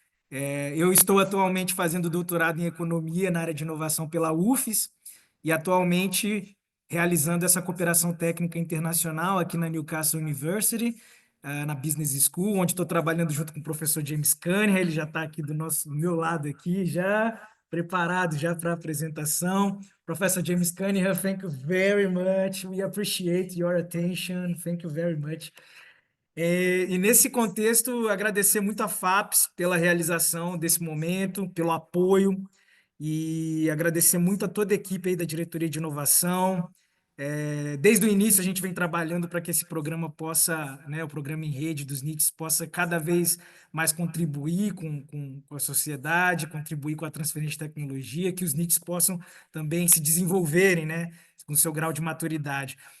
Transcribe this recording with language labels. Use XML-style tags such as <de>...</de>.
<pt>Eu estou atualmente fazendo doutorado em Economia na área de inovação pela UFES e atualmente realizando essa cooperação técnica internacional aqui na Newcastle University, na Business School, onde estou trabalhando junto com o professor James Cunningham. Ele já está aqui do meu lado aqui, já preparado já para a apresentação.</pt> <en>Professor James Cunningham, thank you very much. We appreciate your attention. Thank you very much.</en> <pt>E nesse contexto, agradecer muito a FAPES pela realização desse momento, pelo apoio, e agradecer muito a toda a equipe aí da Diretoria de Inovação. Desde o início a gente vem trabalhando para que esse programa possa, né, o programa em rede dos NITs possa cada vez mais contribuir com a sociedade, contribuir com a transferência de tecnologia, que os NITs possam também se desenvolverem, né, com o seu grau de maturidade.</pt>